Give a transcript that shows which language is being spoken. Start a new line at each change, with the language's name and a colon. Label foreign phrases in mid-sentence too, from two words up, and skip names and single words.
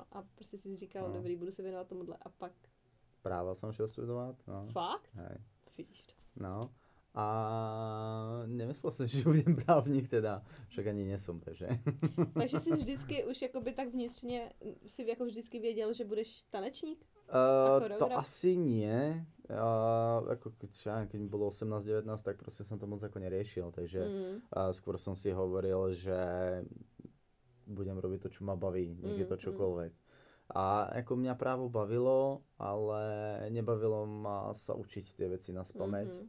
Czech: A prostě si říkal, dobrý, budu se věnovat tomuhle a pak...
Slovak: Práva som šiel studovať, no.
Czech: Fakt?
Slovak: Hej.
Czech: Vidíš to. No.
Slovak: A nemyslel jsem, že budem právník teda, však ani nesom, takže.
Czech: Takže jsi vždycky už jakoby tak vnitřně si jako vždycky věděl, že budeš tanečník?
Slovak: To asi nie. Ako keď mi bolo 18-19, tak proste som to moc ako neriešil, takže skôr som si hovoril, že budem robiť to, čo ma baví, nech je to čokoľvek. A ako mňa právo bavilo, ale nebavilo ma sa učiť tie veci na spamäť.